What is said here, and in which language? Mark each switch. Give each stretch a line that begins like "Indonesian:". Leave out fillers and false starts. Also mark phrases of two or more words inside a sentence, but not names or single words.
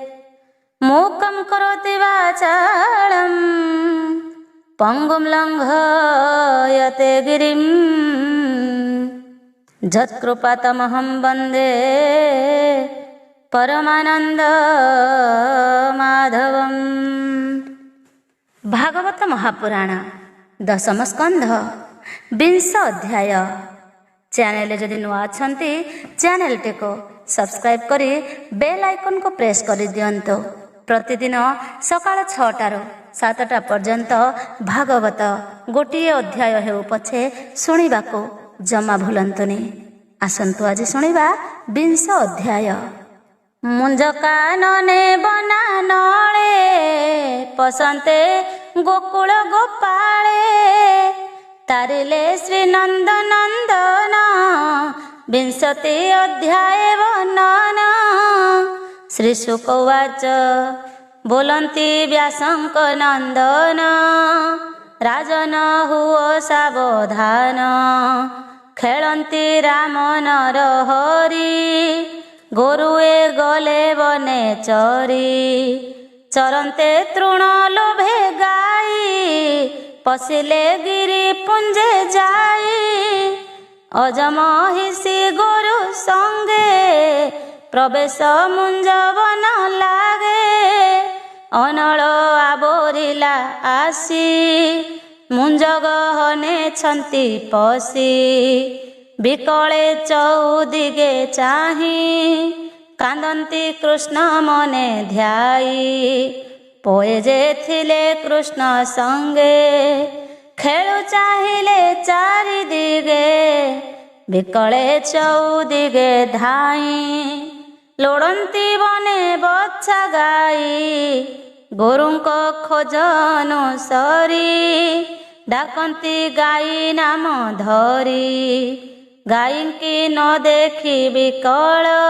Sanskrit: मूकं करोति वाचालं पंगुं लङ्घयते गिरिं यत्कृपातमहं वन्दे परमानंद माधवम।
Odia: ଭାଗବତ ମହାପୁରାଣ ଦଶମ ସ୍କନ୍ଧ 20 ଅଧ୍ୟାୟ। ଚ୍ୟାନେଲ ଯଦି ନୂଆ ଅଛନ୍ତି ଚ୍ୟାନେଲ ଟିକୁ ସବସ୍କ୍ରାଇବ କରି
English: bell icon
Odia: କୁ ପ୍ରେସ କରି ଦିଅନ୍ତୁ। ପ୍ରତିଦିନ ସକାଳ 6ଟାରୁ 7ଟା ପର୍ଯ୍ୟନ୍ତ ଭାଗବତ ଗୋଟିଏ ଅଧ୍ୟାୟ ହେଉ ପଛେ ଶୁଣିବାକୁ ଜମା ଭୁଲନ୍ତୁନି। ଆସନ୍ତୁ ଆଜି ଶୁଣିବା 20 ଅଧ୍ୟାୟ। ମୁଞ୍ଜ କାନନେ ବନ ନଳେ ପଶନ୍ତେ ଗୋକୁଳ ଗୋପାଳେ ତାରିଲେ ଶ୍ରୀ ନନ୍ଦ ନନ୍ଦନ 20 ଅଧ୍ୟାୟ ବର୍ଣ୍ଣନ। ଶ୍ରୀ ଶୁକଉବାଚ ବୋଲନ୍ତି ବ୍ୟାସଙ୍କ ନନ୍ଦନ ରାଜନ ହୁଅ ସାବଧାନ ଖେଳନ୍ତି ରାମ ନର ହରି ଗୋରୁଏ ଗଲେ ବନେ ଚରି ଚରନ୍ତେ ତୃଣ ଲୋଭେ ଗାଈ ପଶିଲେ ଗିରି ପୁଞ୍ଜେ ଯାଇ ଅଜମହିଷୀ ଗୋରୁ ସଙ୍ଗେ ପ୍ରବେଶ ମୁଞ୍ଜ ବନ ଲାଗେ ଅନଳ ଆବୋରିଲା ଆସି ମୁଞ୍ଜ ଗହନେ ଛନ୍ତି ପଶି ବିକଳେ ଚଉଦିଗେ ଚାହିଁ କାନ୍ଦନ୍ତି କୃଷ୍ଣ ମନେ ଧ୍ୟାଇ ପୁଏ ଯେ ଥିଲେ କୃଷ୍ଣ ସଙ୍ଗେ ଖେଳୁ ଚାହିଁଲେ ଚାରି ଦିଗେ ବିକଳେ ଚଉଦିଗେ ଧାଇଁ ଲୋଡ଼ନ୍ତି ବନେ ବଛା ଗାଈ ଗୋରୁଙ୍କୁ ଖୋଜନ୍ତୁ ସରି ଡାକନ୍ତି ଗାଈ ନାମ ଧରି ଗାଈଙ୍କି ନ ଦେଖି ବିକଳ